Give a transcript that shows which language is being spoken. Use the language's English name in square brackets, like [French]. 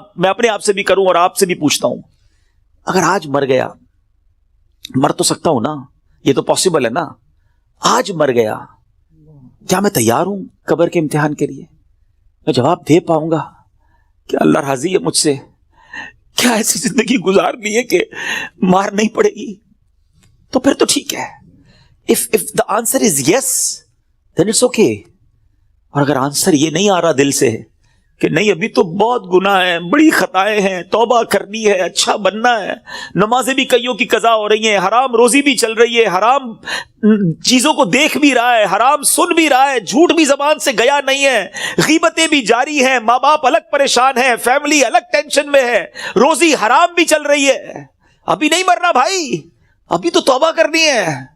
[Urdu] میں اپنے آپ سے بھی کروں اور آپ سے بھی پوچھتا ہوں, اگر آج مر گیا, مر تو سکتا ہوں نا, یہ تو پاسبل ہے نا, آج مر گیا, کیا میں تیار ہوں قبر کے امتحان کے لیے؟ میں جواب دے پاؤں گا کہ اللہ راضی ہے مجھ سے؟ کیا ایسی زندگی گزارنی ہے کہ مار نہیں پڑے گی؟ تو پھر تو ٹھیک ہے. [English] if the answer is yes then it's okay. [Urdu] اور اگر آنسر یہ نہیں آ رہا دل سے کہ نہیں ابھی تو بہت گناہ ہے, بڑی خطائیں ہیں, توبہ کرنی ہے, اچھا بننا ہے, نمازیں بھی کئیوں کی قضا ہو رہی ہیں, حرام روزی بھی چل رہی ہے, حرام چیزوں کو دیکھ بھی رہا ہے, حرام سن بھی رہا ہے, جھوٹ بھی زبان سے گیا نہیں ہے, غیبتیں بھی جاری ہیں, ماں باپ الگ پریشان ہیں, فیملی الگ ٹینشن میں ہے, روزی حرام بھی چل رہی ہے, ابھی نہیں مرنا بھائی, ابھی تو توبہ کرنی ہے.